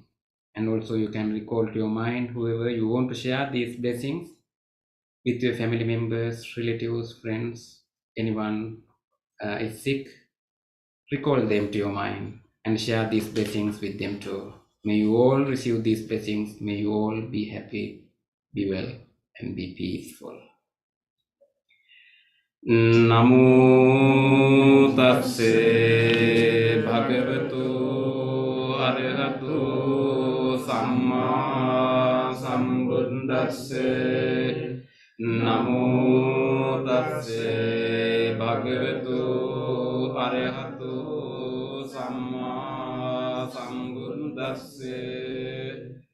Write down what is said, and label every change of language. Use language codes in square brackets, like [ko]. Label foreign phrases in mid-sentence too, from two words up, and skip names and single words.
[en] And also you can recall to your mind whoever you want to share these blessings with your family members, relatives, friends, anyone is sick, recall them to your mind and share these blessings with them too. May you all receive these blessings. May you all be happy, be well, and be peaceful. [pi] Namo tassa bhagavato arahato samma sambuddhassa. Namo tassa bhagavato arahato samma sambuddhassa.